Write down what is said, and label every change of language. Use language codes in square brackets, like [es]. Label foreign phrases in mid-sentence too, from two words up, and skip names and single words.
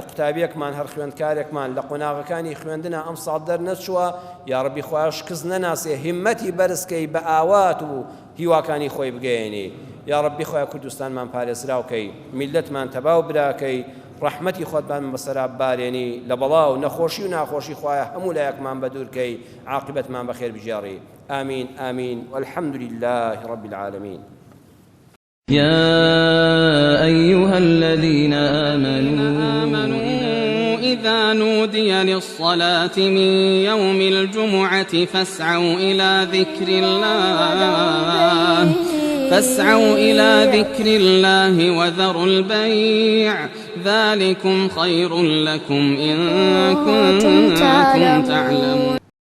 [ckb] قوتابیەکمان هەر خوێندکارێکمان لە قۆناغەکانی خوێندنە ئەم ساڵ دەرنەچووە [ar] یا ڕەبی [ckb] خوای شکست نەناسێ هیممەتی بەرزکەی بە ئاوات و هیواکانی خۆی بگەێنی [ar] یا ڕەبی [ckb] خوای کوردستانمان پارێزراوکەی میلەتمان تەباو براکەی ڕەحمەتی خۆتمان بەسەرا بارێنی لە بەڵاو نەخۆشی و ناخۆشی خوایە هەموو لایەکمان بەدوورکەی عاقبەتمان بەخێر بژێڕی [ar] آمين آمين والحمد لله رب العالمين يا أيها الذين آمنوا إذا نودي للصلاة من يوم الجمعة فاسعوا إلى ذكر الله وذروا البيع ذلكم خير لكم إن كنتم تعلمون